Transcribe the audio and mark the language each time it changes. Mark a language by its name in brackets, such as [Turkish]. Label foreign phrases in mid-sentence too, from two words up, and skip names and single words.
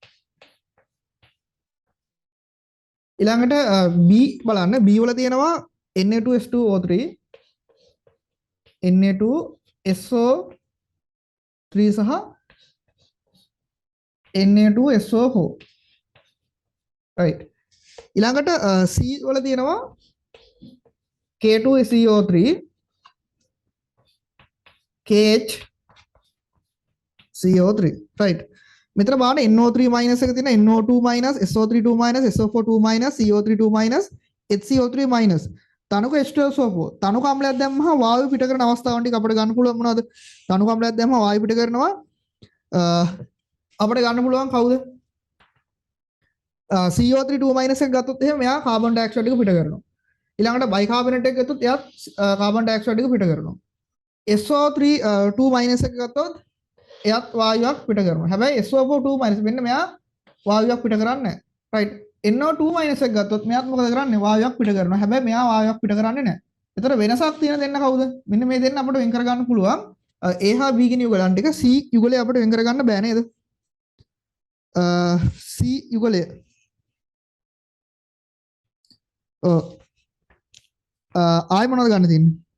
[Sinhala] ඊළඟට B බලන්න B වල තියෙනවා Na2S2O3 Na2SO3 සහ Na2SO4 right ඊළඟට C වල තියෙනවා K2SO3 KHCO3 right මෙතන බලන්න NO3 minus එක තියෙන NO2 minus SO3 2 minus SO4 2 minus CO3 2 minus HCO3 minus තනුක H2SO4 තනුක අම්ලයක් දැම්මම වායු පිට කරන අවස්ථාවන් ටික අපිට ගන්න පුළුවන් මොනවද? තනුක අම්ලයක් දැම්මම වායු පිට කරනවා අපිට ගන්න පුළුවන් කවුද? CO3 2 minus එක ගත්තොත් එහෙම මෙයා [English] carbon dioxide [Sinhala] එක පිට කරනවා. ඊළඟට බයිකාබනේට් එක ගත්තොත් එයාත් [English] carbon dioxide [Sinhala] එක පිට කරනවා. SO3 2 minus එක ගත්තොත් එයාත් වායුවක් පිට කරනවා. හැබැයි SO4 2 minus මෙන්න මෙයා වායුවක් පිට කරන්නේ නැහැ. right NO2 minus එක ගත්තොත් මෙයාත් මොකද කරන්නේ? වායුවක් පිට කරනවා. හැබැයි මෙයා වායුවක් පිට කරන්නේ නැහැ. ඒතර වෙනසක් තියෙන දෙන්න කවුද? මෙන්න මේ දෙන්න අපිට වෙන් කර ගන්න පුළුවන්. A හා B කියන යුගලන් ටික C යුගලය අපිට වෙන් කර ගන්න බෑ නේද? C යුගලය. ආයි මොනවද ගන්න තියෙන්නේ?